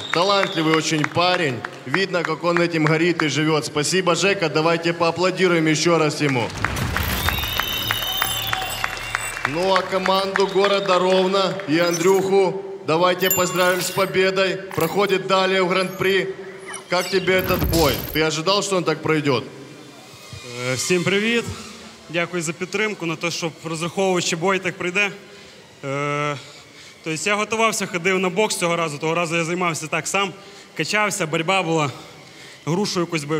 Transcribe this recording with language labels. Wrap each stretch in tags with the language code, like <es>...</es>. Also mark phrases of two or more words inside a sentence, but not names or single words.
<ru>Талантливый очень парень. Видно, как он этим горит и живет. Спасибо, Жека. Давайте поаплодируем еще раз ему. Ну а команду города Ровно и Андрюху давайте поздравим с победой. Проходит далее в Гран-при. Как тебе этот бой?</ru> <uk>Ти ожидав, що він так пройде? Всім привіт. Дякую за підтримку, на те, щоб розраховуючи бой так прийде. Тобто я готувався, ходив на бокс цього разу. Того разу я займався так сам, качався, боротьба була, грушу якусь бив.</uk>